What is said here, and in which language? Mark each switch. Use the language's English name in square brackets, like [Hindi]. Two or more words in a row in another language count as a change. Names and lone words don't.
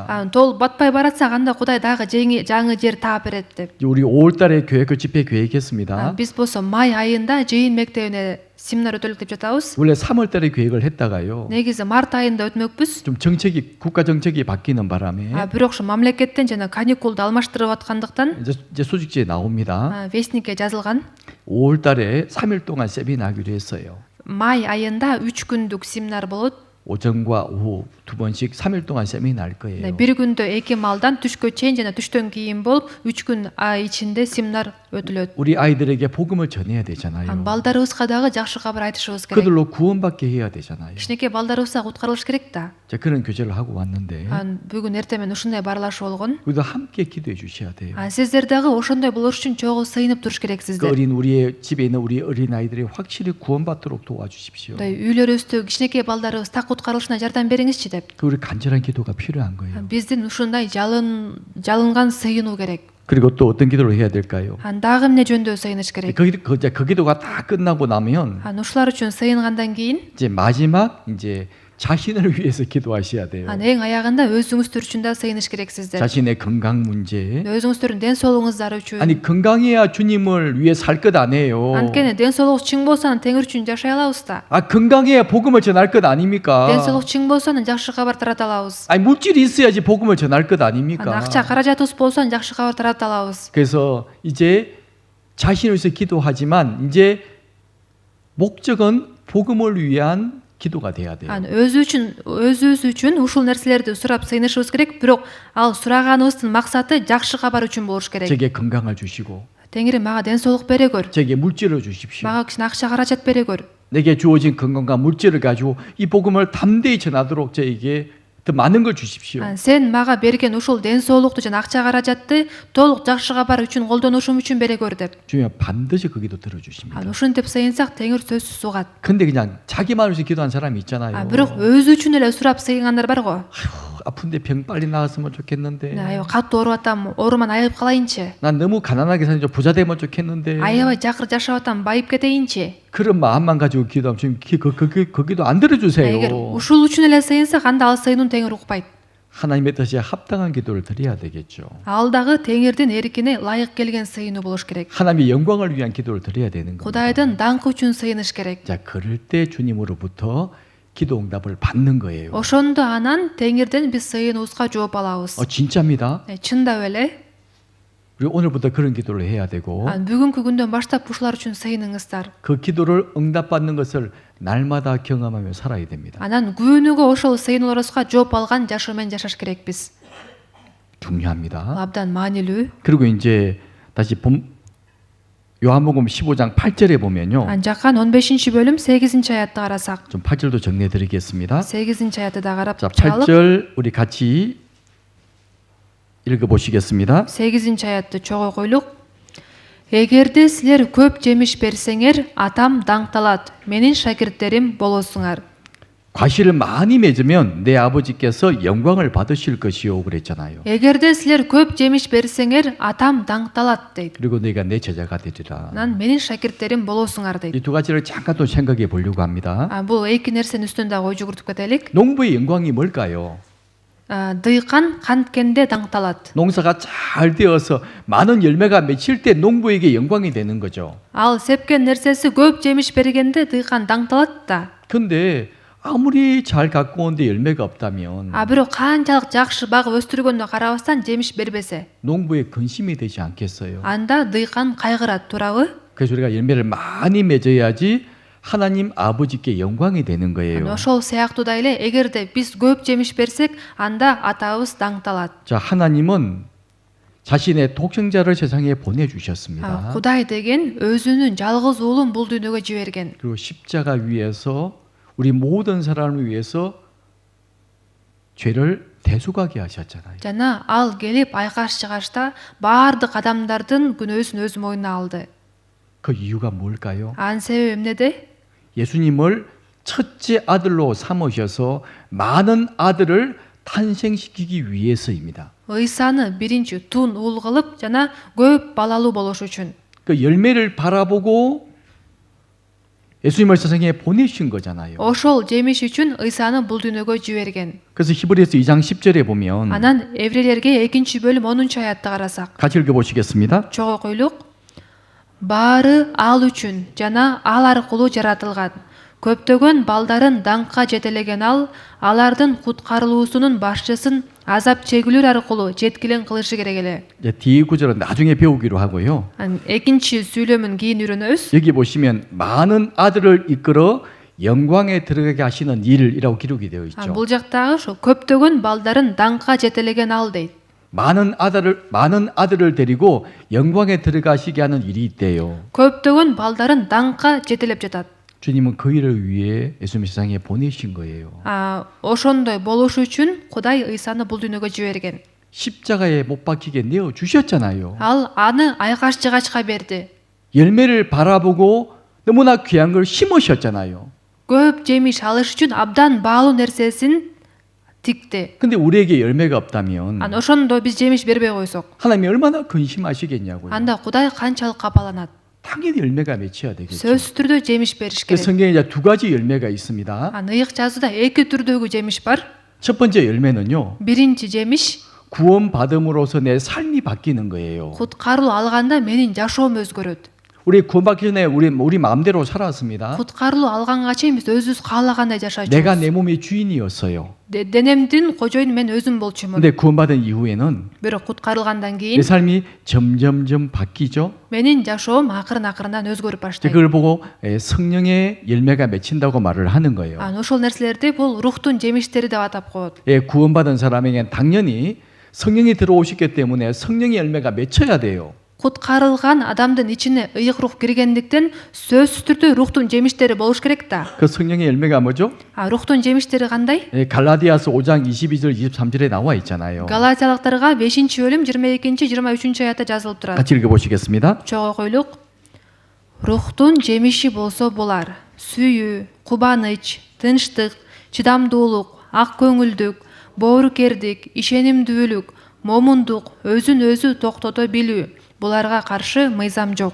[Kyrgyz] толуп батпай баратса анда Кудай дагы жаңы жер таап берет деп. [Korean] 우리 5월달에 교회 집회 계획했습니다. [Kyrgyz] Биз болсо май айында жыйын мектебине семинар өтөлүк деп жатабыз. [Korean] 원래 3월달에 계획을 했다가요. [Kyrgyz] Негизи март айында өтмөкпүз. [Korean] 좀 국가 정책이 바뀌는 바람에 [Kyrgyz] Бирок ошо мамлекеттен жана каникулду алмаштырып аткандыктан [Korean] 이제 소식지에 나옵니다. [Kyrgyz] вестникке жазылган. [Korean] 5월달에 3일 동안 세미나 하기로 했어요. [Kyrgyz] Май айында 3 күндүк семинар болот. [Korean] 오전과 오후 두 번씩 3일 동안 세미나 할 거예요. [Kyrgyz] Бир күндө 2 маалдан түшкө чейин жана түштөн кийин болуп 3 күн ичинде семинар өтүлөт. [Korean] 우리 아이들에게 복음을 전해야 되잖아요. [Kyrgyz] Балдарыбызга дагы жакшы кабар айтышыбыз керек. [Korean] 그들로 구원받게 해야 되잖아요. [Kyrgyz] кичинекей балдарыбызга куткарылыш керек да. [Korean] 자, 그런 교제를 하고 왔는데 [Kyrgyz] Бүгүн эртемен ушундай барлашуу болгон. [Korean] 우리도 함께 기도해 주셔야 돼요. [Kyrgyz] Сиздер дагы ошондой болуш үчүн чогуу сыйынып туруш 그 керексиздер. [Korean] 어린 우리의 집에 있는 우리 어린 아이들이 확실히 구원받도록 도와주십시오. [Kyrgyz] Үйлөрүбүздө кичинекей балдарыбыз так куткарылышына жардам бериңизчи деп. [Korean] 그 우리 간절한 기도가 필요한 거예요. [Kyrgyz] Биздин ушундай жалынган сыйынуу керек. [Korean] 그리고 또 어떤 기도를 해야 될까요? [Kyrgyz] Дагы эмне жөнүндө сыйыныш керек? [Korean] 그 기도가 다 끝나고 나면 [Kyrgyz] Ушулар үчүн сыйынгандан кийин [Korean] 이제 마지막 이제 자신을 위해서 기도하셔야 돼요. [Kyrgyz] эң аягында өзүңүздөр үчүн да сыйыныш керексиздер. [Korean] 자신의 건강 문제. [Kyrgyz] өзүңүздөрдүн ден соолугуңуздар үчүн. [Korean] 아니 건강해야 주님을 위해 살 것 아니에요. [Kyrgyz] Анткени ден соолугу чың болсо Теңир үчүн жашай алабыз да. [Korean] 아 건강해야 복음을 전할 것 아닙니까? [Kyrgyz] ден соолугу чың болсо жакшы кабар тарата алабыз. [Korean] 아니 물질이 있어야지 복음을 전할 것 아닙니까? [Kyrgyz] акча каражатыбыз болсо жакшы кабар тарата алабыз. [Korean] 그래서 이제 자신을 위해서 기도하지만 이제 목적은 복음을 위한 기도가 돼야 돼요. [Kyrgyz] өзүбүз үчүн ушул нерселерди сурап сыйынышыбыз керек, бирок ал сураганыбыздын максаты жакшы кабар үчүн болуш керек. [Korean] 제게 건강을 주시고 [Kyrgyz] Теңири мага ден соолук берегөр. [Korean] 제게 물질을 주십시오. [Kyrgyz] мага кичине акча каражат берегөр. [Korean] 내게 주어진 건강과 물질을 가지고 이 복음을 담대히 전하도록 저에게 더 많은 걸 주십시오. [Kyrgyz] Сен мага берген ушул ден соолукту жана акча каражатты толук жакшы кабар үчүн колдонушум үчүн берегөр деп. [Korean] 주님 반드시 그 기도 들어주십니다. [Kyrgyz] ушинтип сыйынсак Теңир сөзсүз угат. [Korean] 근데 그냥 자기만 위해서 기도한 사람이 있잖아요. [Kyrgyz] бирок өзү үчүн эле сурап сыйынгандар бар го. [Korean] 아픈데 병 빨리 나았으면 좋겠는데. [Kyrgyz] катуу ооруп атам, ооруман айыгып калайынчы. [Korean] 난 너무 가난하게 사는 좀 부자 되면 좋겠는데. [Kyrgyz] аябай жакыр жашап атам, байып кетейинчи. [Korean] 그런 마음만 가지고 기도하면 주님 그 기도 안 들어주세요. [Kyrgyz] эгер ушул үчүн эле сыйынсак анда ал сыйынууну Теңир укпайт. [Korean] 하나님의 뜻에 합당한 기도를 드려야 되겠죠. [Kyrgyz] ал дагы Теңирдин эркине ылайык келген сыйынуу болуш керек. [Korean] 하나님의 영광을 위한 기도를 드려야 되는 겁니다. [Kyrgyz] Кудайдын даңкы үчүн сыйыныш керек. [Korean] 자, 그럴 때 주님으로부터 기도 응답을 받는 거예요. [Kyrgyz] ошондо анан Теңирден биз сыйынуубузга жооп алабыз. [Korean] 진짜입니다. [Kyrgyz] чындап эле. [Korean] 우리 오늘부터 그런 기도를 해야 되고 [Kyrgyz] бүгүнкү күндөн баштап ушулар үчүн сыйыныңыздар. [Korean] 그 기도를 응답받는 것을 날마다 경험하며 살아야 됩니다. [Kyrgyz] анан күнүгө ошол сыйынууларыбызга жооп алган жашоо менен жашаш керекпиз. [Korean] 중요합니다. [Kyrgyz] абдан маанилүү. [Korean] 그리고 이제 다시 요한복음 15장 8절에 보면요. [Kyrgyz] жаккан 15-бөлүм 8-аятты карасак. [Korean] 좀 8절도 정리해 드리겠습니다. [Kyrgyz] 8-аятты да карап [Korean] 자, [Kyrgyz] чыгалык. [Korean] 8절 우리 같이 읽어 보시겠습니다. [Kyrgyz] 8-аятты чогуу койлук. Эгерде силер көп жемиш берсеңер, атам даңкталат. Менин шакирттерим болосуңар. [Korean] 과실을 많이 맺으면 내 아버지께서 영광을 받으실 것이요 그랬잖아요. [Kyrgyz] эгерде силер көп жемиш берсеңер, атам даңкталат дейт. [Korean] 그리고 내가 내 제자가 되리라. [Kyrgyz] Нан менин шакирттерим болосуңар дейт. [Korean] 이 두 가지를 잠깐 또 생각해 보려고 합니다. [Kyrgyz] бул эки нерсенин үстүндө ой жүгүртүп кетелик. [Korean] 농부의 영광이 뭘까요? [Kyrgyz] дыйкан канткенде даңкталат. [Korean] 농사가 잘 되어서 많은 열매가 맺힐 때 농부에게 영광이 되는 거죠. [Kyrgyz] ал сепкен нерсеси көп жемиш бергенде дыйкан даңкталат да. [Korean] 근데 아무리 잘 갖고 온데 열매가 없다면 [Kyrgyz] бирок канчалык жакшы багып өстүргөндө карабастан жемиш бербесе, [Korean] 농부의 근심이 되지 않겠어요? [Kyrgyz] анда дыйкан кайгырат, туурабы? [Korean] 그래서 우리가 열매를 많이 맺어야지 하나님 아버지께 영광이 되는 거예요. [Kyrgyz] ошол сыяктуу эле эгерде биз көп жемиш берсек, анда атабыз даңкталат. [Korean] 자, 하나님은 자신의 독생자를 세상에 보내주셨습니다. [Kyrgyz] Кудай деген өзүнүн жалгыз уулун бул дүйнөгө жиберген. [Korean] 그리고 십자가 위에서 우리 모든 사람을 위해서 죄를 대속하게 하셨잖아요. [Kyrgyz] Жана ал келип айкаш чыгашта баардык адамдардын күнөөсүн өз мойнуна алды. [Korean] 그 이유가 뭘까요? [Kyrgyz] Анын себеби эмнеде? [Korean] 예수님을 첫째 아들로 삼으셔서 많은 아들을 탄생시키기 위해서입니다. [Kyrgyz] Ыйсаны биринчи тун уул кылып жана көп балалуу болуш үчүн. [Korean] 그 열매를 바라보고 예수님을 세상에 보내신 거잖아요. [Kyrgyz] Ошол жемиш үчүн Ыйсаны бул дүйнөгө жиберген. [Korean] 그래서 히브리서 2장 10절에 보면 [Kyrgyz] Анан Еврейлерге 2-бөлүм 10 аятты карасак, [Korean] 같이 읽어보시겠습니다. [Kyrgyz] чогуу окуйлук. Баары ал үчүн жана ал аркылуу жаратылган. Көптөгөн балдарын даңкка жетелеген ал, алардын куткарылуусунун башчысын азап чегүүлөр аркылуу жеткилен кылышы керек эле. [Korean] 이제 뒤 구절은 나중에 배우기로 하고요. [Kyrgyz] экинчи сүйлөмүн кийин үйрөнөбүз. [Korean] 여기 보시면 많은 아들을 이끌어 영광에 들어가게 하시는 일이라고 기록이 되어 있죠. [Kyrgyz] Бул жактагы ошо көптөгөн балдарын даңкка жетелеген ал дейт. [Korean] 많은 아들을 데리고 영광에 들어가시게 하는 일이 있대요. [Kyrgyz] көптөгөн балдарын даңкка жетелеп жатат. [Korean] 주님은 그 일을 위해 예수님 세상에 보내신 거예요. [Kyrgyz] ошондой болуш үчүн Кудай Ыйсаны бул дүйнөгө жиберген. [Korean] 십자가에 못 박히게 내어 주셨잖아요. [Kyrgyz] Ал аны айкаш жыгачка берди. [Korean] 열매를 바라보고 너무나 귀한 걸 심으셨잖아요. [Kyrgyz] көп жемиш алыш үчүн абдан баалуу нерсесин тикти. [Korean] 근데 우리에게 열매가 없다면 [Kyrgyz] ошондо биз жемиш бербей койсок, [Korean] 하나님이 얼마나 근심하시겠냐고요. [Kyrgyz] анда Кудай канчалык капаланат. [Korean] 당연히 열매가 맺혀야 되겠죠. [Kyrgyz] сөзсүз түрдө жемиш бериш 그 керек. [Korean] 성경에 이제 두 가지 열매가 있습니다. [Kyrgyz] ыйык жазууда эки түрдөгү жемиш бар. [Korean] 첫 번째 열매는요. [Kyrgyz] биринчи жемиш [Korean] 구원 받음으로써 내 삶이 바뀌는 거예요. [Kyrgyz] куткаруу алганда менин жашоом өзгөрөт. [Korean] 우리 구원받기 전에 우리 마음대로 살았습니다. [Kyrgyz] куткарылуу алганга чейин биз өзүбүз каалагандай жашачубуз. [Korean] 내가 내 몸의 주인이었어요. [Kyrgyz] денемдин кожоюну мен өзүм болчумун. [Korean] 근데 구원받은 이후에는 [Kyrgyz] бирок куткарылгандан [Korean] 내 [Kyrgyz] кийин [Korean] 삶이 점점점 바뀌죠. [Kyrgyz] менин жашоом акырын өзгөрүп баштайт. [Korean] 그걸 보고 성령의 열매가 맺힌다고 말을 하는 거예요. [Kyrgyz] ошол нерселерди бул рухтун жемиштери деп атап коет. [Korean] 구원받은 사람에게는 당연히 성령이 들어오셨기 때문에 성령의 열매가 맺혀야 돼요. [Kyrgyz] куткарылган адамдын ичине ыйык рух киргендиктен сөзсүз түрдө рухтун жемиштери болуш керек да. [Korean] 그 성령의 열매가 뭐죠? [Kyrgyz] рухтун жемиштери кандай? [Korean] 갈라디아서 5장 22절 23절에 나와 있잖아요. [Kyrgyz] галатиялыктарга 5-бөлүм 22-23 аятта жазылып турат. [Korean] 같이 읽어보시겠습니다. [Kyrgyz] чогуу окуйлук. Рухтун жемиши болсо булар: сүйүү, кубаныч, тынчтык, чыдамдуулук, ак көңүлдүк, боорукердик, ишенимдүүлүк, момундук, өзүн өзү токтото билүү. буларга каршы мыйзам жок.